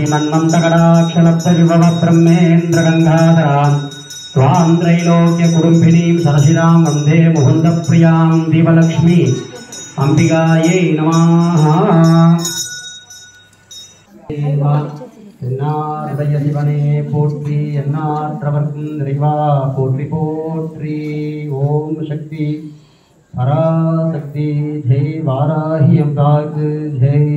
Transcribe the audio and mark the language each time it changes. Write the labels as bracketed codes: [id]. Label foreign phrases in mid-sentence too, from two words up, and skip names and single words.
[sa] श्रीमन्मन्दकटाक्षलब्धविभवब्रह्मेन्द्रगङ्गाधरां त्वां त्रैलोक्यकुटुम्बिनीं सरसिजां वन्दे मुकुन्दप्रियां दीपलक्ष्मी अम्बिकायै नमः। [ta] என்னார்தய சிவனே போற்றி என்னாற்றவர்க்கும் நிறைவா போற்றி போற்றி. ஓம் சக்தி பராசக்தி ஜெய் வாராகி அம்பாக்கு ஜெய்.